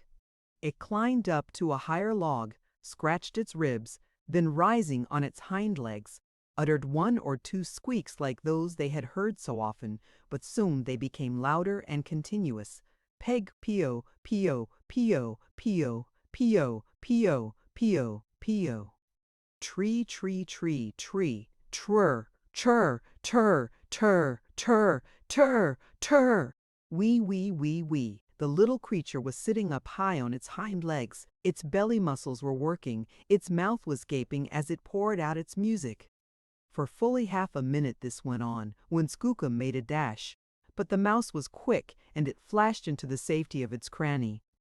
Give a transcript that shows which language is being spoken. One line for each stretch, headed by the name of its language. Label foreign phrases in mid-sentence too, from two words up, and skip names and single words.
English: It climbed up to a higher log, scratched its ribs, then rising on its hind legs, uttered 1 or 2 squeaks like those they had heard so often, but soon they became louder and continuous. Peg, pio, pio, pio, pio, pio, pio, pio, pio. Tree, tree, tree, tree, trr, chur, tur, tur, Tur, tur, tur. Wee, wee, wee, wee. The little creature was sitting up high on its hind legs. Its belly muscles were working. Its mouth was gaping as it poured out its music. For fully half a minute this went on, when Skookum made a dash. But the mouse was quick, and it flashed into the safety of its cranny.